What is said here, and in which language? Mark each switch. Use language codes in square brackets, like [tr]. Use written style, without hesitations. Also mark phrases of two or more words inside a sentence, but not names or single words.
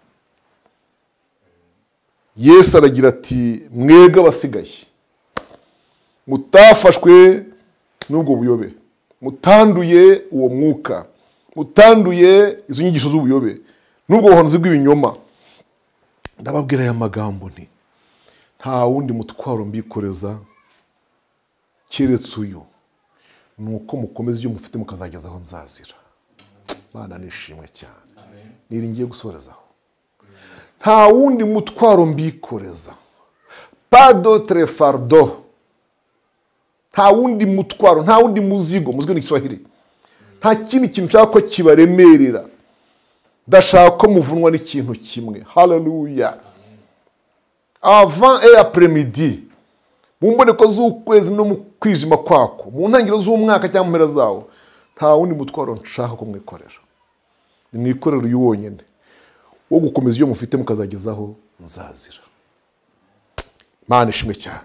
[rw] Yesu aragira ati mwebwe abasigaye mutafashwe n'ubwo buyobe, mutanduye uwo mwuka, mutanduye izo nyigisho z'ubuyobe n'ubwo buhanuzi bw'ibinyoma, ndababwira aya magambo nti nta wundi mutwaro mbikoreza keretse uyu, nuko mukomeza ibyo mufite mukazageza aho nzazira. Mana nishimwe cyane. Niringiye gusorezaho. Nta wundi mutwaro mbikoreza, [fr] pas d'autre fardeau. [rw] Nta wundi mutwaro, nta wundi muzigo ni Kiswahili. Nta kindi kintu nshaka ko kibaremerera. Ndashaka ko muvunwa n'ikintu kimwe. Hallelujah. [fr] Avant et après-midi, [rw] mu mboneko z'ukwezi no mu kwijima kwako, mu ntangiriro z'umwaka cyangwa mu mpera zawo, nta wundi mutwaro nshaka ko mwikorera. Mwikorera uyu wonyine wo gukomeza iyo mufite mukazagezaho nzazira. Mana ishimwe cyane.